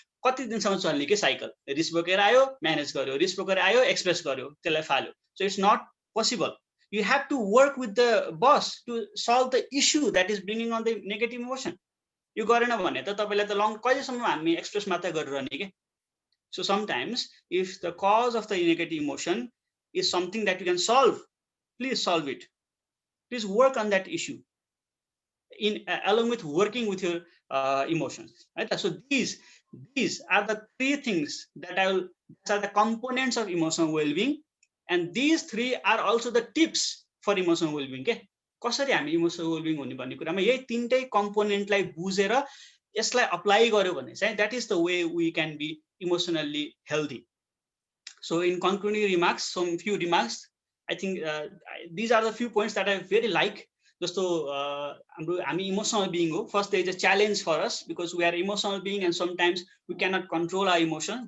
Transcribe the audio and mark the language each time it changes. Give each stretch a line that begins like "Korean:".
Nepali: कति दिनसम्म चल्ने के साइकल रिस बोकेर आयो म्यानेज गर्यो रिस बोकेर आयो एक्सप्रेस गर्यो त्यसलाई फाल्यो
English: so it's not possible you have to work with the boss to solve the issue that is bringing on the negative emotion
Nepali: यो गरेन भने त तपाईलाई त लङ कहिलेसम्म हामी एक्सप्रेस मात्रै गरिरहने के.
English: So sometimes if the cause of the negative emotion is something that you can solve, please solve it. Please work on that issue in along with working with your emotions, right? So these are the three things that these are the components of emotional well-being, and these three are also the tips for emotional well-being के.
Nepali: कसरी हामी emotional well-being हुने भन्ने कुरामा यही तीनटै कम्पोनेन्टलाई बुझेर यसलाई apply गर्यो भने चाहिँ
English: that is the way we can be emotionally healthy. So in concluding remarks, some few remarks, I think these are the few points that I very like.
Nepali: जस्तो हामी इमोसनल बिइङ हो.
English: First, there is a challenge for us because we are emotional being and sometimes we cannot control our emotions.